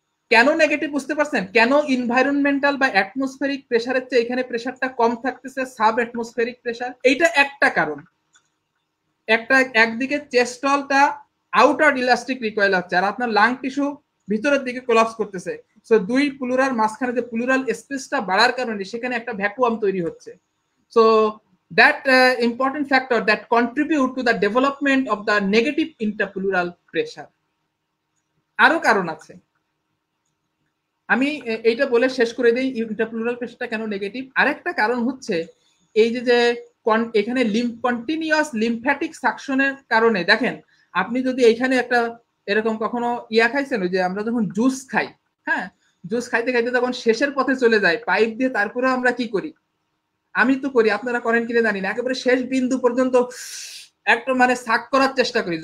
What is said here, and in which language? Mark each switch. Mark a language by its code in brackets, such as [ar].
[bn] কেন নেগেটিভ বুঝতে পারছেন? কেন এনভায়রনমেন্টাল বা অ্যাটমসফেরিক প্রেসারের চেয়ে এখানে প্রেসারটা কম থাকতেছে, সাব অ্যাটমসফেরিক প্রেসার? এইটা একটা কারণ। একদিকে চেস্ট ওয়ালটা আউটার ইলাস্টিক রিকয়েল হচ্ছে, আর আপনার লাং টিস্যু ভিতরের দিকে কোলাপস করতেছে। সো দুই প্লুরার মাঝখানে যে প্লুরাল স্পেসটা বাড়ার কারণে সেখানে একটা ভ্যাকুয়াম তৈরি হচ্ছে। [en] So that important factor that contribute to the development of the negative interpleural pressure. [bn] আরো কারণ আছে, আমি এইটা বলে শেষ করে দিই ইন্টারপ্লুরাল প্রেসারটা কেন নেগেটিভ। আরেকটা কারণ হচ্ছে এই যে এখানে কন্টিনিউয়াস লিম্ফ্যাটিক সাকশনের কারণে, দেখেন আপনি যদি এইখানে একটা এরকম কখনো খাইছেন, ওই যে আমরা যখন জুস খাই, হ্যাঁ, জুস খাইতে খাইতে যখন শেষের পথে চলে যায় পাইপ দিয়ে, তারপরে আমরা কি করি, আমি তো করি, আপনারা করেন কিনা জানি না, একেবারে শেষ বিন্দু পর্যন্ত একটা মানে সাক করার চেষ্টা করি।